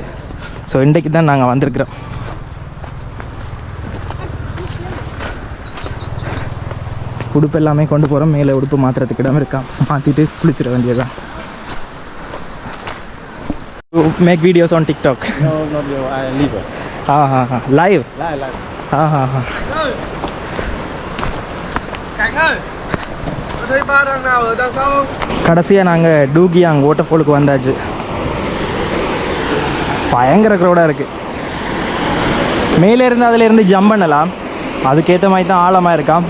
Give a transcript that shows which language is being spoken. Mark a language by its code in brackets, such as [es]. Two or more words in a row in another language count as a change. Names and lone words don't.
[ta] ஸோ இன்றைக்கு தான் நாங்கள் வந்திருக்கிறோம். உடுப்பு எல்லாமே கொண்டு போகிறோம். மேலே உடுப்பு மாற்றுறதுக்கு இடம் இருக்கா, மாற்றிட்டு குளிச்சிட வேண்டியதுதான். [en] make videos on TikTok? No, not you. I live. Live? Live. [vi] Cảnh ơi, có thấy ba thằng nào ở đằng sau không? [ta] கடைசியாக நாங்கள் டூகியாங் வாட்டர்ஃபாலுக்கு வந்தாச்சு. பயங்கர க்ரௌடாக இருக்குது. மேலேருந்து அதிலேருந்து ஜம்ப் பண்ணலாம், அதுக்கேற்ற மாதிரி தான் ஆழமாக இருக்கான்.